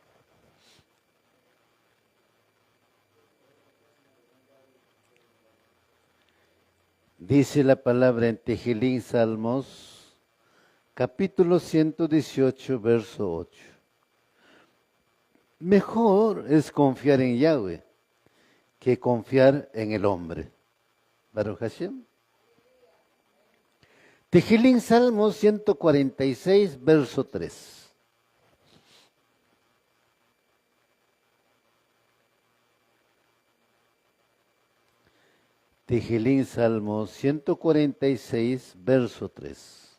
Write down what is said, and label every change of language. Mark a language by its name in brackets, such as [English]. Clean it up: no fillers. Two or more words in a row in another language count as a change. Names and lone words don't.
[Spanish] Dice la palabra en Tehilín Salmos capítulo 118, verso 8. Mejor es confiar en Yahweh que confiar en el hombre. [Hebrew] ברוך השם. [Spanish] Tehilín Salmos 146, verso 3. Tehilín Salmos 146, verso 3.